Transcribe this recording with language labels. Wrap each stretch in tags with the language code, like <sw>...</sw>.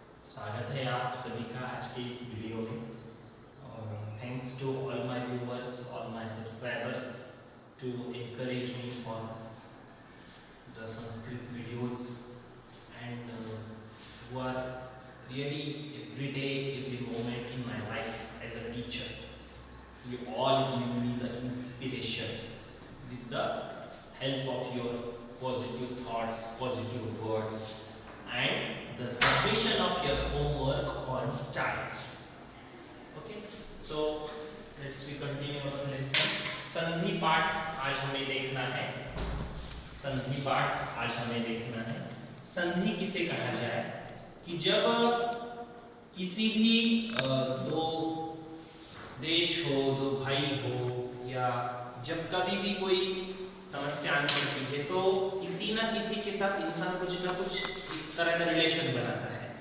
<hi>स्वागत है आप सभी का आज के इस वीडियो में</hi> <en>और thanks to all my viewers, all my subscribers to encourage me for the Sanskrit videos and who are really every day, every moment in my life as a teacher. You all give me the inspiration with the help of your positive thoughts, positive words and the submission of your homework on time. Okay, so let's we continue our lesson.</en> <hi>संधि पाठ आज हमें देखना है। संधि पाठ आज हमें देखना है। संधि किसे कहा जाए कि जब किसी भी दो देश हो, दो भाई हो या जब कभी भी कोई समस्या आने पड़ती है तो किसी ना किसी के साथ इंसान कुछ ना कुछ एक तरह का रिलेशन बनाता है।</hi>